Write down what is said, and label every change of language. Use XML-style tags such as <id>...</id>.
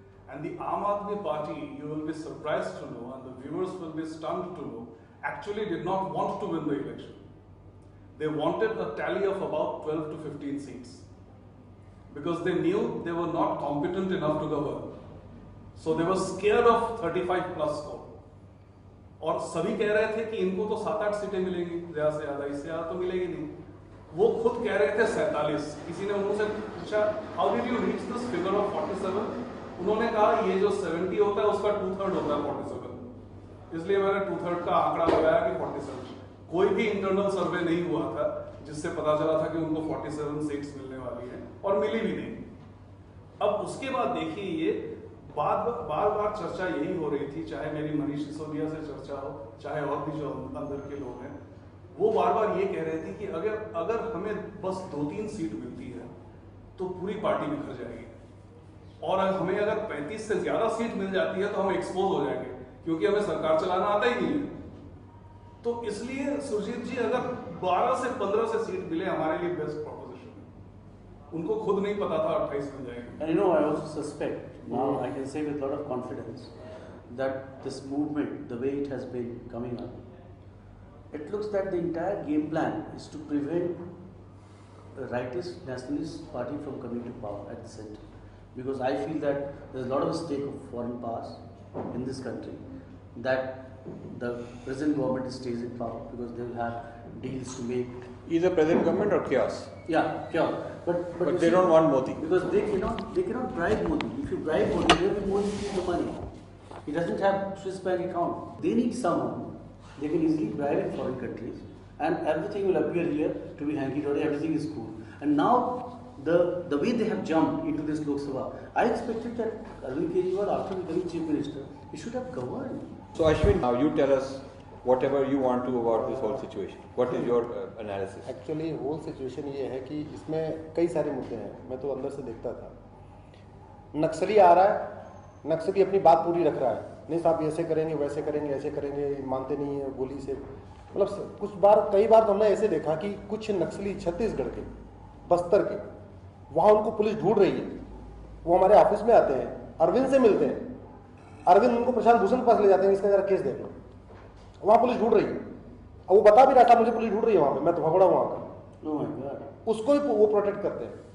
<en>And the Aam Aadmi Party, you will be surprised to know, and the viewers will be stunned to know, actually did not want to win the election. They wanted a tally of about 12 to 15 seats, because they knew they were not competent enough to govern. So they were scared of 35 plus score.</en> <hi>और सभी कह रहे थे कि इनको तो 7-8 सीटें मिलेंगी, ज़्यादा से ज़्यादा, इससे ज़्यादा तो मिलेगी नहीं। वो खुद कह रहे थे 47। किसी ने उनसे पूछा,</hi> <en>How did you reach this figure of 47?</en> <hi>उन्होंने कहा ये जो 70 होता है उसका 2/3 होता है 47, इसलिए मैंने 2/3 का आंकड़ा लगाया कि 47। कोई भी इंटरनल सर्वे नहीं हुआ था जिससे पता चला था कि उनको 47 सीट्स मिलने वाली है, और मिली भी नहीं। अब उसके बाद देखिए, ये बार बार चर्चा यही हो रही थी, चाहे मेरी मनीष सिसोदिया से चर्चा हो, चाहे और भी जो अंदर के लोग हैं, वो बार बार ये कह रहे थे कि अगर हमें बस 2-3 सीट मिलती है तो पूरी पार्टी बिखर जाएगी, और हमें अगर 35 से ज्यादा सीट मिल जाती है तो हम एक्सपोज हो जाएंगे, क्योंकि हमें सरकार चलाना आता ही नहीं है। तो इसलिए सुरजीत जी, अगर 12 से 15 से सीट मिले हमारे लिए बेस्ट प्रोपोजिशन है। उनको खुद नहीं पता था 28 मिल जाएंगे।</hi> <en>And I also suspect, now I can say with a lot of confidence, that this movement, the way it has been coming up, it looks that the entire game plan is to prevent a rightist nationalist party from coming to power at the center. Because I feel that there's a lot of stake of foreign powers in this country, that the present government stays in power because they will have deals to make. Either present government or chaos. Yeah, chaos. But they don't want Modi. Because they cannot bribe Modi. If you bribe Modi, where will Modi keep the money? He doesn't have Swiss bank account. They need someone they can easily bribe in foreign countries, and everything will appear here to be hanky-dory, everything is cool. And now the way they have jumped into this Lok Sabha, I expected that Arvind Kejriwal, after becoming Chief Minister, he should have governed. So Ashwin, now you tell us whatever you want to about this whole situation. What is your analysis?</en> <hi>Actually whole situation ये है कि इसमें कई सारे मुद्दे हैं। मैं तो अंदर से देखता था, नक्सली आ रहा है, नक्सली अपनी बात पूरी रख रहा है, नहीं साहब ऐसे करेंगे, वैसे करेंगे, ऐसे करेंगे, मानते नहीं है, गोली से, मतलब कई बार तो हमने ऐसे देखा कि कुछ नक्सली छत्तीसगढ़ के, बस्तर के, वहाँ उनको पुलिस ढूंढ रही है, वो हमारे ऑफिस में आते हैं, अरविंद से मिलते हैं, अरविंद उनको प्रशांत भूषण के पास ले जाते हैं, इसका जरा केस देख लो, वहाँ पुलिस ढूंढ रही है, और वो बता भी रहा था मुझे पुलिस ढूंढ रही है वहाँ पे, मैं तो भगोड़ा वहाँ का, उसको ही वो प्रोटेक्ट करते हैं।</hi>